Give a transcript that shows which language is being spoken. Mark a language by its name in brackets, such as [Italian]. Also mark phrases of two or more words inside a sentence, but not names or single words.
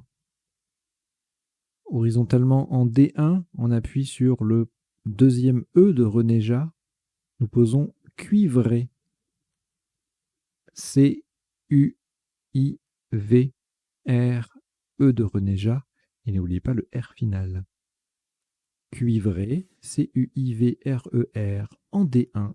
[French] Horizontalement en D1, on appuie sur le deuxième E de Renéja. Nous posons cuivré. C-U-I-V-R-E de Renéja. Et n'oubliez pas le R final. Cuivré, C-U-I-V-R-E-R en D1.